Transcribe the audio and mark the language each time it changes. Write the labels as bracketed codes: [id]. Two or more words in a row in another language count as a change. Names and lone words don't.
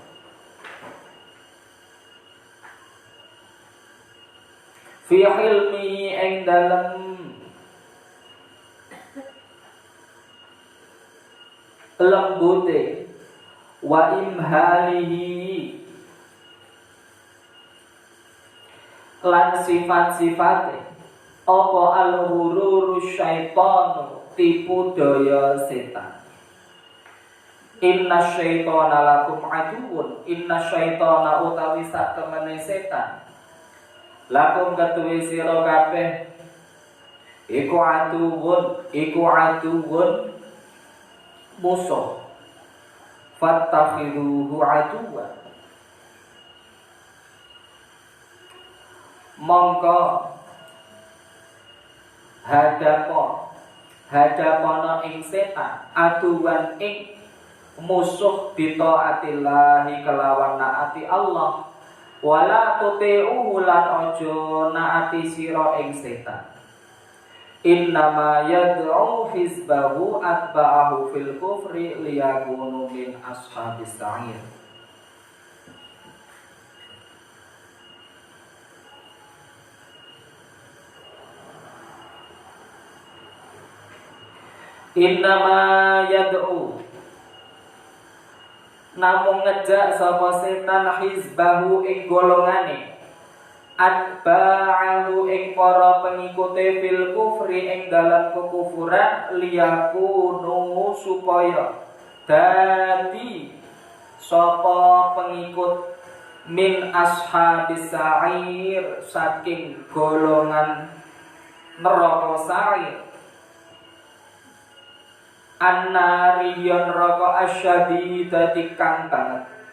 [ar] في حلمه [jv] ing dalem lembute [ar] وإمهاله [jv] lan sifat-sifate apa [ar] الغرور الشيطان [jv] tipu daya setan. [ar] إن الشيطان لكم عدو إن الشيطان [jv] utawi sak temene setan lakum katuwi sira kabeh iku aduun musuh [ar] فاتخذوه عدوا [jv] mongko hadapana ing setan aduwan ing musuh bitaatillahi kelawan naati Allah [ar] ولا تطيعوه [jv] lan aja naati sira ing setan. [ar] إنما يدعو حزبه أتباعه في الكفر ليكونوا من أصحاب السعير. إنما يدعو [jv] namung ngejak sapa setan hizbahu ing golongane atba'ahu ing para pengikute [ar] في الكفر [jv] ing dalam kekufuran liyakunu supaya dadi sapa pengikut [ar] من أصحاب السعير [jv] saking golongan neraka sa'ir annariyon neraka asyadidati kang banget.